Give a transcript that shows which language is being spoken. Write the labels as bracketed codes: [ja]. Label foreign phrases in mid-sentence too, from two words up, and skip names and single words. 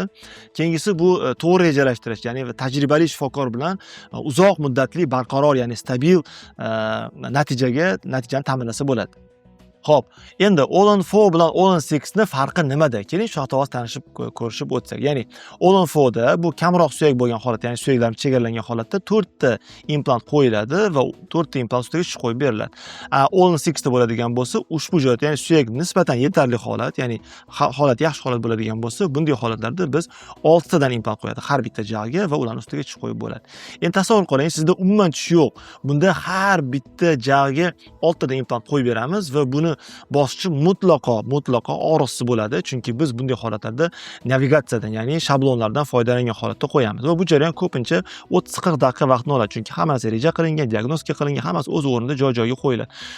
[uz] Keyingisi bu to'g'ri rejalashtirish, ya'ni tajribali shifokor bilan uzoq muddatli barqaror, ya'ni stabil natijani ta'minlasa bo'ladi. Xo'p, endi All-on-4 bilan All-on-6 ni farqi nimada? Keling shu haqida tanishib ko'rishib o'tsak. Ya'ni All-on-4 da bu kamroq suyak bo'lgan holatda, ya'ni suyaklar chegaralangan holatda 4 ta implant qo'yiladi va 4 ta implant ustiga shish qo'yib beriladi. All-on-6 da bo'ladigan bo'lsa, ushbu joyda, ya'ni suyak nisbatan yetarli holat, ya'ni holat yaxshi holat bo'ladigan bo'lsa, bunday holatlarda biz 6 tadan implant qo'yadi har bitta jag'ga va ularning ustiga shish qo'yib bo'ladi. Endi tasavvur qiling, sizda umuman tish yo'q. Bunda har bitta jag'ga 6 tadan implant qo'yib beramiz va buni bosqichi mutlaqo og'riqsiz bo'ladi, chunki biz bunday holatlarda navigatsiyadan, ya'ni shablonlardan foydalangan holatda qo'yamiz va bu jarayon ko'pincha 30-40 daqiqa vaqtni oladi, chunki hammasi reja qilingan, diagnostika qilingan, hammasi o'z o'rnida joy-joyiga qo'yiladi.